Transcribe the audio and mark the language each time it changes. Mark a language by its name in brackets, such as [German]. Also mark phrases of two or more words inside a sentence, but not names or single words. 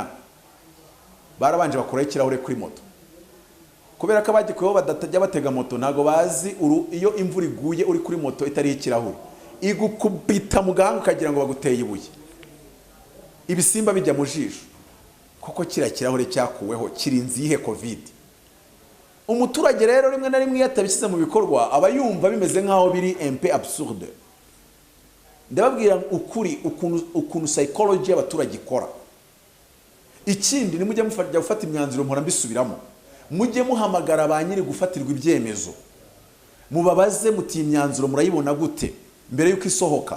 [Kinyarwanda] Barabanje bakora ikirahure kuri moto, kubera ko abagikuyeho badatajya batega moto ntago bazi iyo imvura iguye uri kuri moto itari ikirahure igukubita mu gahanga ukagira ngo baguteye ibuye. ibisimba bijya mu jisho kuko kiriya kirahure cyakuweho kirinzi ihe covid. Umuturage rero rimwe na rimwe yatabishyize mu bikorwa aba yumva bimeze nkaho biri [French] un peu absurde. [Kinyarwanda] Ndababwira ukuri ukuntu psychology y'abaturage ikora. Ikindi ni mujye mufata gufata imyanzuro mpora mbisubiramo. Mujye muhamagara ba nyiri gufatirwa ibyemezo. Mubabaze muti imyanzuro murayibona gute mbere yuko isohoka.